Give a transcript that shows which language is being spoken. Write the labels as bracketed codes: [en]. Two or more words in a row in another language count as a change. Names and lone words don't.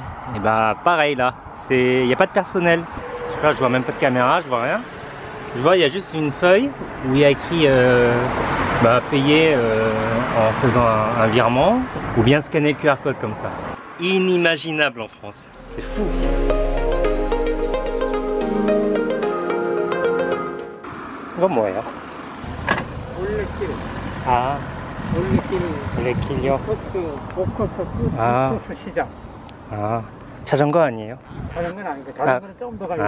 [fr] Et bah pareil là, il n'y a pas de personnel. Je sais pas, je vois même pas de caméra, je vois rien. Je vois, il y a juste une feuille où il y a écrit payer en faisant un virement ou bien scanner le QR code comme ça. Inimaginable en France. C'est fou. [ko] 이건 뭐예요? 올레길. 아, 올레길요? 포커스 시장. 아, 자전거 아니에요? 자전거는 아니고 자전거는 조금 더 가겠어요.